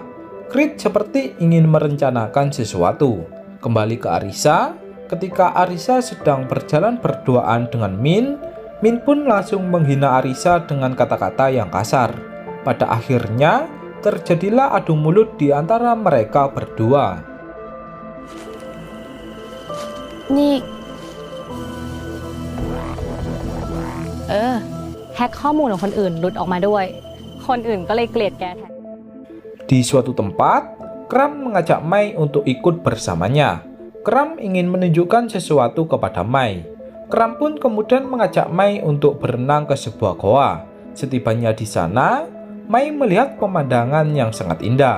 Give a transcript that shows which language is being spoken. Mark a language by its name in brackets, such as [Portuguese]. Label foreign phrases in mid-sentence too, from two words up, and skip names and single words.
[Indonesian] Creed seperti ingin merencanakan sesuatu. Kembali ke Arisa, ketika Arisa sedang berjalan berduaan dengan Min pun langsung menghina Arisa dengan kata-kata yang kasar. Pada akhirnya, terjadilah adu mulut di antara mereka berdua. [Thai] นี่แฮ็กข้อมูลของคนอื่นหลุดออกมาด้วย คนอื่นก็เลยเกลียดแกแทน [Indonesian] Di suatu tempat, Kram mengajak Mei untuk ikut bersamanya. Kram ingin menunjukkan sesuatu kepada Mei. Kram pun kemudian mengajak Mei untuk berenang ke sebuah goa. Setibanya di sana, Mei melihat pemandangan yang sangat indah.